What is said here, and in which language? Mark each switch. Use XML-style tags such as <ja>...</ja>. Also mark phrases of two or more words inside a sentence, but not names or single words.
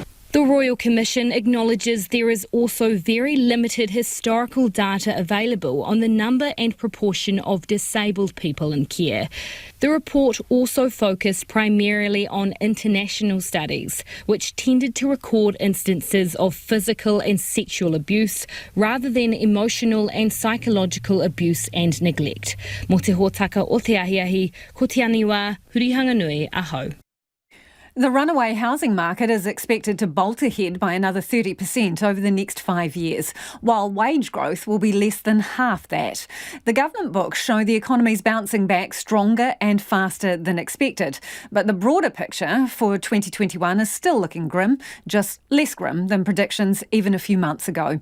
<en>The Royal Commission acknowledges there is also very limited historical data available on the number and proportion of disabled people in care. The report also focused primarily on international studies, which tended to record instances of physical and sexual abuse rather than emotional and psychological abuse and neglect.</en> <mi>Mo te hōtaka o te ahiahi, ko te aniwa, hurihanganui aho.</mi> <en>The runaway housing market is expected to bolt ahead by another 30% over the next 5 years, while wage growth will be less than half that. The government books show the economy's bouncing back stronger and faster than expected. But the broader picture for 2021 is still looking grim, just less grim than predictions even a few months ago.</en>